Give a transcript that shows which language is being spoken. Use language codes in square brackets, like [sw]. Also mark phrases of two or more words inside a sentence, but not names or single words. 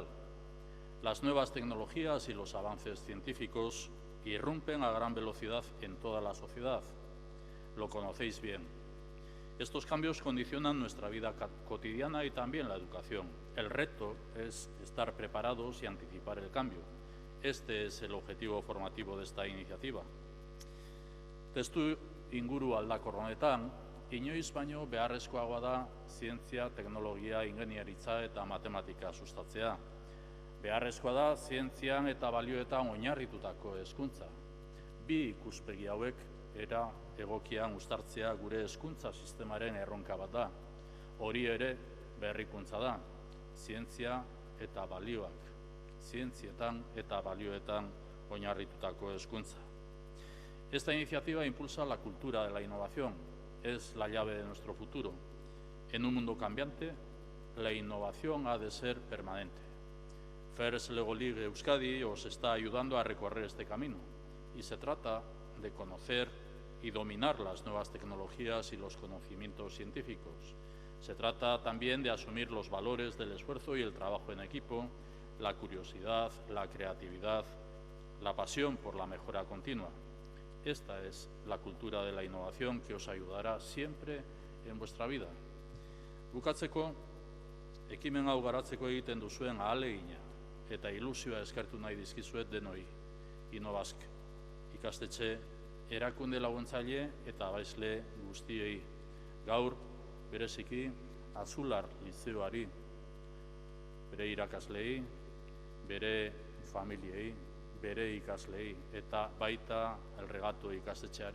[es] Las nuevas tecnologías y los avances científicos irrumpen a gran velocidad en toda la sociedad. Lo conocéis bien. Estos cambios condicionan nuestra vida cotidiana y también la educación. El reto es estar preparados y anticipar el cambio. Este es el objetivo formativo de esta iniciativa. [eu] Testu inguru aldakor honetan, inoiz baino beharrezkoagoa da zientzia, teknologia, ingeniaritza eta matematika sustatzea. Beharrezkoa da zientzian eta balioetan oinarritutako hezkuntza. Bi ikuspegi hauek era egokian uztartzea gure hezkuntza sistemaren erronka bat da. Hori ere berrikuntza da, zientzia eta balioak. Zientzietan eta balioetan oinarritutako hezkuntza. [es] Esta iniciativa impulsa la cultura de la innovación. Es la llave de nuestro futuro. En un mundo cambiante, la innovación ha de ser permanente. First Lego League Euskadi os está ayudando a recorrer este camino y se trata de conocer y dominar las nuevas tecnologías y los conocimientos científicos. Se trata también de asumir los valores del esfuerzo y el trabajo en equipo, la curiosidad, la creatividad, la pasión por la mejora continua. Esta es la cultura de la innovación que os ayudará siempre en vuestra vida. [eu] Bukatzeko, ekimen hau garatzeko egiten duzuen ahalegina eta ilusioa eskertu nahi dizkizuet denoi. Inobask, ikastetxe, erakunde laguntzaile eta abaizle guztiei. Gaur, bereziki, Azular Lizeoari, bere irakaslei, bere familiei, bere ikaslei eta baita El Regato ikastetxeari.